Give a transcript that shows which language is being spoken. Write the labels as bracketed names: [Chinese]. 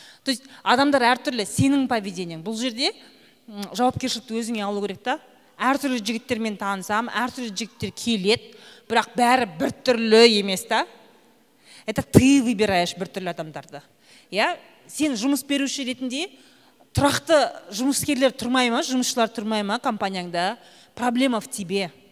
[Russian] То есть [Kazakh] адамдар әртүрлі, сенің поведениең. Бұл жерде жауапкершілікті өзіңе алу керек та. Әртүрлі жігіттермен танысам, әртүрлі жігіттер келеді, бірақ бәрі бір түрлі емес та. [Russian] Это ты выбираешь [Kazakh] бір түрлі адамдарды. Сен жұмыс беруші ретінде тұрақты жұмыскерлер тұрмай ма, жұмысшылар тұрмай ма компанияңда? [Russian] Проблема в тебе.